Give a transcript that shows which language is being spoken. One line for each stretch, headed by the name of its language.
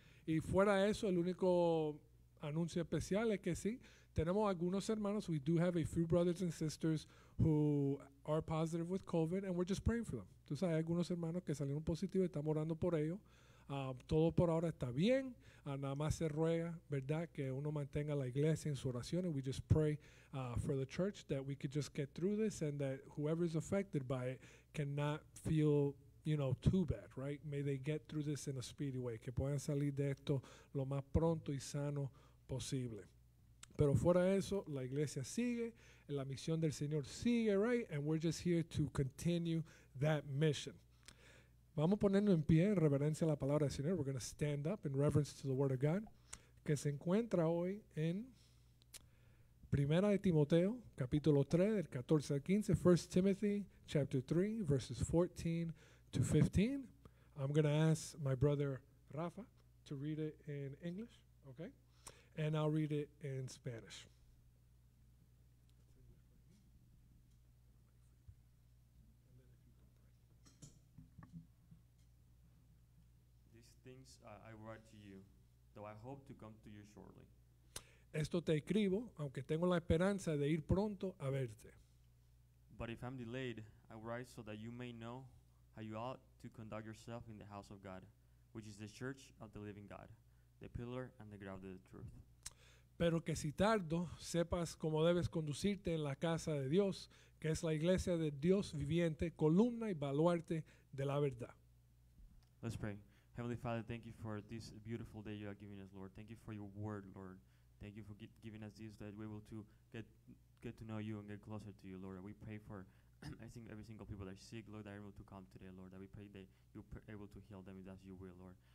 Spanish: Y fuera eso, el único anuncio especial es que sí, tenemos algunos hermanos.
English: We do have a few brothers and sisters who are positive with COVID, and we're just praying for them.
Spanish: Tú sabes, hay algunos hermanos que salieron positivos, estamos orando por ellos. Todo por ahora está bien. Nada más se ruega, ¿verdad?, que uno mantenga la iglesia en su oración.
English: And we just pray for the church that we could just get through this and that whoever is affected by it cannot feel, too bad, right? May they get through this in a speedy way.
Spanish: Que puedan salir de esto lo más pronto y sano posible. Pero fuera de eso, la iglesia sigue, la misión del Señor sigue, right?
English: And we're just here to continue that mission.
Spanish: Vamos a ponernos en pie en reverencia a la palabra del Señor.
English: We're going to stand up in reverence to the Word of God,
Spanish: que se encuentra hoy en Primera de Timoteo, capítulo 3, del 14 al 15,
English: 1 Timothy, chapter 3, verses 14 to 15. I'm going to ask my brother Rafa to read it in English, okay? And I'll read it in Spanish. These things I write to you, though I hope to come to you shortly.
Spanish: Esto te escribo, aunque tengo la esperanza de ir pronto a verte.
English: But if I'm delayed, I write so that you may know how you ought to conduct yourself in the house of God, which is the church of the living God, the pillar and the ground of the truth.
Spanish: Pero que si tardo, sepas cómo debes conducirte en la casa de Dios, que es la iglesia de Dios viviente, columna y baluarte de la verdad.
English: Let's pray. Heavenly Father, thank you for this beautiful day you are giving us, Lord. Thank you for your word, Lord. Thank you for giving us this, that we're able to get to know you and get closer to you, Lord. We pray for I think every single people that are sick, Lord, that are able to come today, Lord, that we pray that you're able to heal them as you will, Lord.